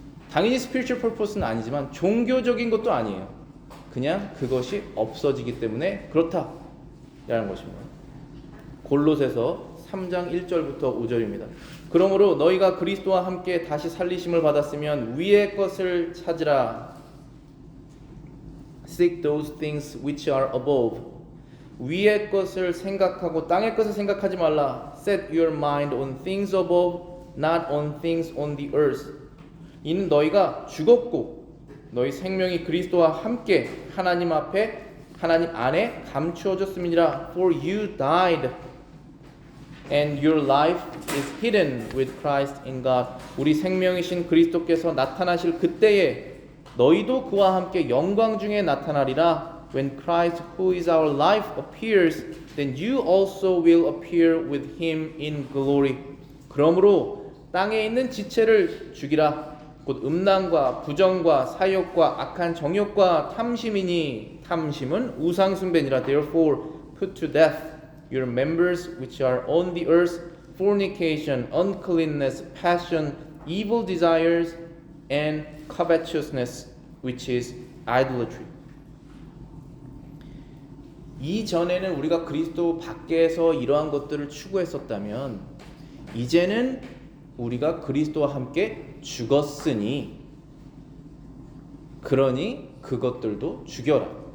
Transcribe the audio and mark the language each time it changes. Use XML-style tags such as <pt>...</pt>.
<ko>당연히 spiritual purpose는 아니지만 종교적인 것도 아니에요. 그냥 그것이 없어지기 때문에 그렇다라는 것입니다. 골로새서 3장 1절부터 5절입니다. 그러므로 너희가 그리스도와 함께 다시 살리심을 받았으면 위의 것을 찾으라.</ko> <en>Seek those things which are above.</en> <ko>위의 것을 생각하고 땅의 것을 생각하지 말라.</ko> <en>Set your mind on things above, not on things on the earth.</en> <ko>이는 너희가 죽었고 너희 생명이 그리스도와 함께 하나님 안에 감추어졌음이니라.</ko> <en>For you died, and your life is hidden with Christ in God.</en> <ko>우리 생명이신 그리스도께서 나타나실 그때에 너희도 그와 함께 영광 중에 나타나리라.</ko> <en>When Christ, who is our life, appears, then you also will appear with him in glory.</en> <ko>그러므로 땅에 있는 지체를 죽이라. 곧 음란과 부정과 사욕과 악한 정욕과 탐심이니 탐심은 우상 숭배니라.</ko> <en>Therefore put to death your members which are on the earth, fornication, uncleanness, passion, evil desires, and covetousness, which is idolatry.</en> <ko>이전에는 우리가 그리스도 밖에서 이러한 것들을 추구했었다면 이제는 우리가 그리스도와 함께 죽었으니 그러니 그것들도 죽여라.</ko>